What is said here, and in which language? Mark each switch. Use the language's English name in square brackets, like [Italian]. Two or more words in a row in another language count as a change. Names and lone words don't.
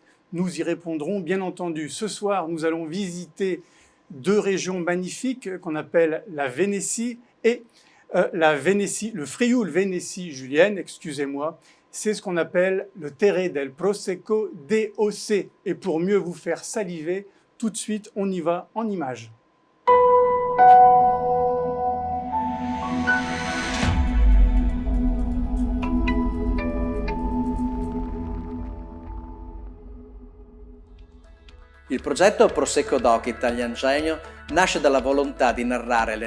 [French] Nous y répondrons, bien entendu. Ce soir, nous allons visiter deux régions magnifiques qu'on appelle la Vénétie et le Frioul Vénétie Julienne, excusez-moi. C'est ce qu'on appelle le Terre del Prosecco DOC. Et pour mieux vous faire saliver, tout de suite, on y va en images. [Italian] Il progetto Prosecco Doc Italian Genio nasce dalla volontà di narrare le